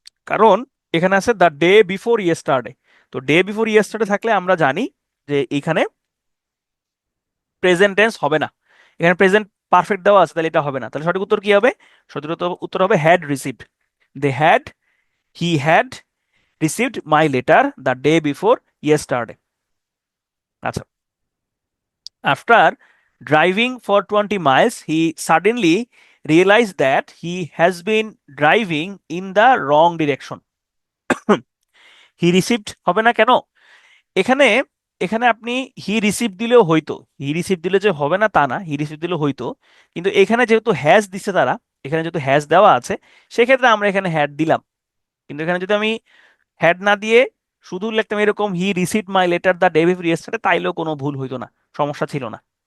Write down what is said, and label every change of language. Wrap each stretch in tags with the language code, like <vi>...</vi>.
<bn>কারণ এখানে আছে দ্য ডে বিফোর ইয়েস্টারডে। তো ডে বিফোর ইয়েস্টারডে থাকলে আমরা জানি যে এখানে প্রেজেন্ট টেন্স হবে না, এখানে প্রেজেন্ট পারফেক্ট দেওয়া আছে, তাহলে এটা হবে না। তাহলে সঠিক উত্তর কি হবে? সঠিক উত্তর হবে</bn> <en>Had received. They had, he had received my letter the day before yesterday. আচ্ছা, after driving for 20 miles, he suddenly realized that he has been driving in the wrong direction.</en> <bn>He received হবে না কেন? এখানে এখানে আপনি হি receive দিলেও হইতো, হি receive দিলে যে হবে না তা না, হি রিসিভ দিলেও হইতো। কিন্তু এখানে যেহেতু হ্যাজ দিছে তারা, এখানে যেহেতু হ্যাজ দেওয়া আছে, সেক্ষেত্রে আমরা এখানে হ্যাড দিলাম। কিন্তু এখানে যদি আমি হ্যাড না দিয়ে শুধু লিখতাম এরকম</bn> <en>he receive my letter the day before yesterday,</en> <bn>তাইলেও কোনো ভুল হইতো না, সমস্যা ছিল না।</bn>